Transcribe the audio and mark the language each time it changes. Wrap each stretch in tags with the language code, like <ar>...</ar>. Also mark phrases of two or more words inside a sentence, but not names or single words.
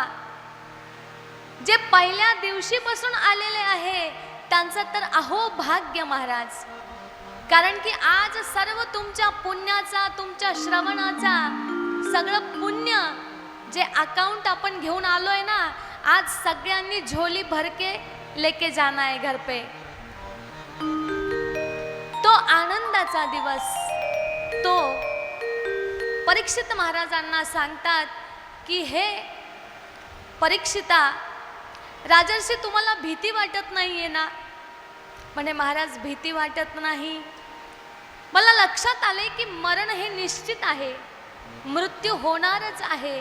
<mr>जे पहिल्या दिवशीपासून आलेले आहे त्यांचं तर अहो भाग्य महाराज. कारण की आज सर्व तुमच्या पुण्याचा, तुमच्या श्रवणाचा सगळं पुण्य जे अकाउंट आपण घेऊन आलोय ना, आज सगळ्यांनी</mr> <hi>झोली भर के लेके जाना है घर पे.</hi> <mr>तो आनंदाचा दिवस. तो परीक्षित महाराजांना सांगतात की हे परीक्षिता, राजर्षी तुम्हाला भीती वाटत नाहीये ना? म्हणे महाराज भीती वाटत नाही. मला लक्षात आले की मरण हे निश्चित आहे, मृत्यू होणारच आहे.</mr>